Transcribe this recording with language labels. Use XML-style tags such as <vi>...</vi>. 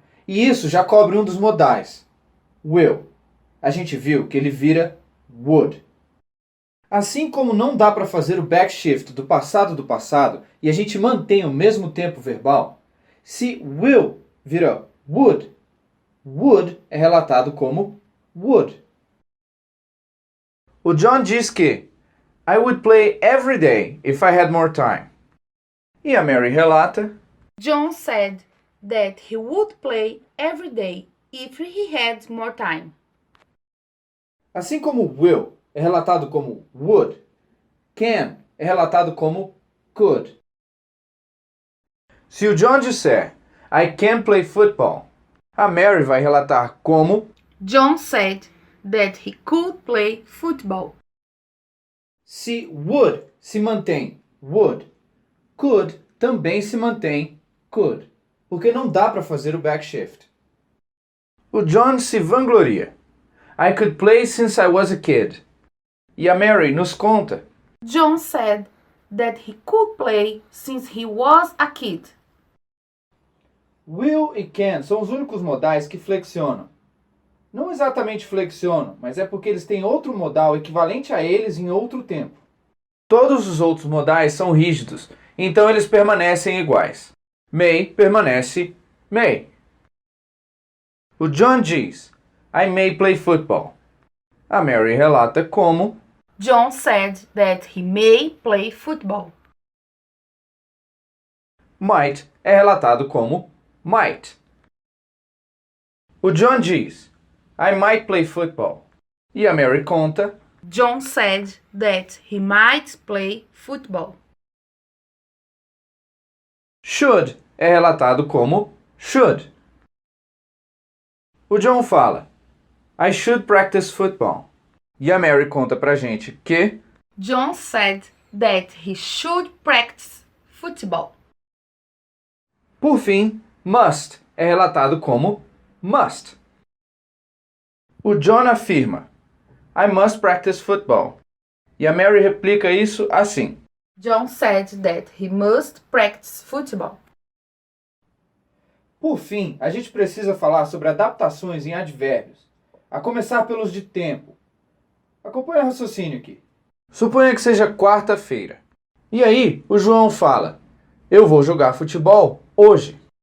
<pt>E isso já cobre um dos modais, will. A gente viu que ele vira would. Assim como não dá para fazer o backshift do passado e a gente mantém o mesmo tempo verbal, se will vira would, would é relatado como would. O John diz que</pt> <en>I would play every day if I had more time.</en> <pt>E a Mary relata</pt> <en>John said that he would play every day if he had more time.</en> <pt>Assim como will é relatado como would, can é relatado como could. Se o John disser</pt> <en>I can play football,</en> <pt>a Mary vai relatar como</pt> <en>John said that he could play football.</en> <pt>se would se mantém would, could também se mantém could, porque não dá para fazer o backshift. O John se vangloria.</pt> <en>I could play since I was a kid.</en> <pt>E a Mary nos conta</pt> <en>John said that he could play since he was a kid.</en> <pt>will e can são os únicos modais que flexionam. Não exatamente flexionam, mas é porque eles têm outro modal equivalente a eles em outro tempo. Todos os outros modais são rígidos, então eles permanecem iguais. May permanece may. O John diz</pt> <en>I may play football.</en> <pt>A Mary relata como</pt> <en>John said that he may play football.</en> <pt>might é relatado como might. O John diz</pt> <en>I might play football.</en> <pt>E a Mary conta</pt> <en>John said that he might play football.</en> <pt>should é relatado como should. O John fala</pt> <en>I should practice football.</en> <pt>E a Mary conta pra gente que</pt> <en>John said that he should practice football.</en> <pt>por fim, must é relatado como must. O John afirma</pt> <en>I must practice football.</en> <pt>E a Mary replica isso assim.</pt> <en>John said that he must practice football.</en> <pt>Por fim, a gente precisa falar sobre adaptações em advérbios, a começar pelos de tempo. Acompanhe o raciocínio aqui. Suponha que seja quarta-feira. E aí, o João fala: eu vou jogar futebol hoje.</pt>